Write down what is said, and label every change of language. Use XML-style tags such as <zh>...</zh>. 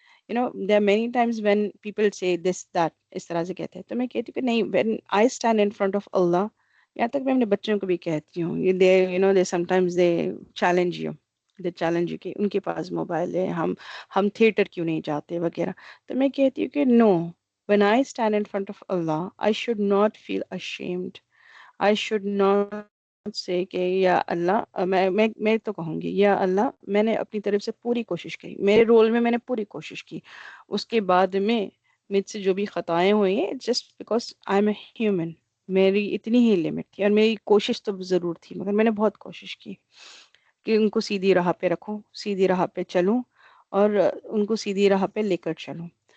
<en>there are many times when people say this that</en> <ur>اس طرح سے کہتے ہیں، تو میں کہتی ہوں کہ نہیں،</ur> <en>when I stand in front of Allah،</en> <ur>یہاں تک میں اپنے بچوں کو بھی کہتی ہوں،</ur> <en>they sometimes they challenge you،</en> <ur>کہ ان کے پاس موبائل ہے، ہم تھیٹر کیوں نہیں جاتے وغیرہ. تو میں کہتی ہوں کہ</ur> <en>no، when I stand in front of Allah I should not feel ashamed. I should not</en> <ur>سے کہ یا اللہ میں تو کہوں گی یا اللہ میں نے اپنی طرف سے پوری کوشش کی، میرے رول میں نے پوری کوشش کی، اس کے بعد میں مجھ سے جو بھی خطائیں ہوئی ہیں</ur> <en>just because I am a human,</en> <ur>میری اتنی ہی لمٹ تھی اور میری کوشش تو ضرور تھی، مگر میں نے بہت کوشش کی کہ ان کو سیدھی راہ پہ رکھوں، سیدھی راہ پہ چلوں اور ان کو سیدھی راہ پہ لے کر چلوں.</ur>